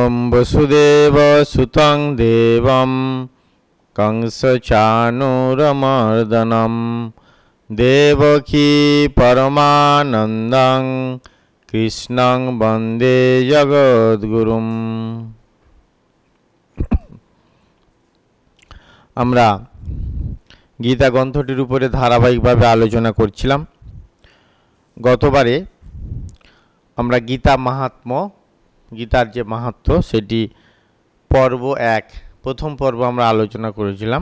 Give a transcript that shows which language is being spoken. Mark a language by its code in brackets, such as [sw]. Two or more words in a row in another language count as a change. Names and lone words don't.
[sa] वसुदेव सुतं देवं कंसचाणूरमर्दनं देवकी परमानन्दं कृष्णं वन्दे जगद्गुरुं। [bn] আমরা গীতা গ্রন্থটির উপরে ধারাবাহিকভাবে আলোচনা করছিলাম। গতবারে আমরা গীতা মাহাত্ম্য, গীতার যে মাহাত্ম্য সেটি পর্ব 1 প্রথম পর্ব আমরা আলোচনা করেছিলাম।